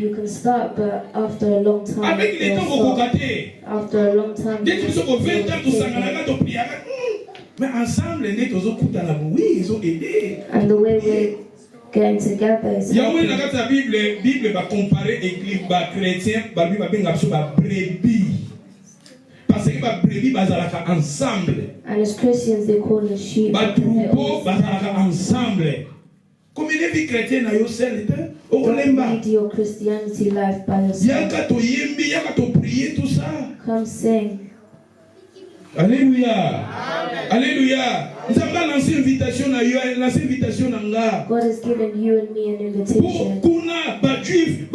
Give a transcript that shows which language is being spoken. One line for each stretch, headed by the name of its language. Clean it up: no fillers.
English: You can start, but after a long time,
French: avec les temps,
English: after a long time,
French: dès que tu sors 20 ans, mais ensemble, ils ont aidé.
English: And the way we're getting together is helping.
French: La Bible va comparer l'église chrétien, brebis. Parce que les brebis sont ensemble.
English: And as Christians, they call us sheep.
French: Les troupeaux sont ensemble. Comme une vie chrétienne,
English: don't lead your Christianity life by yourself. Come sing. Alléluia. Alléluia. God has given you and me an invitation.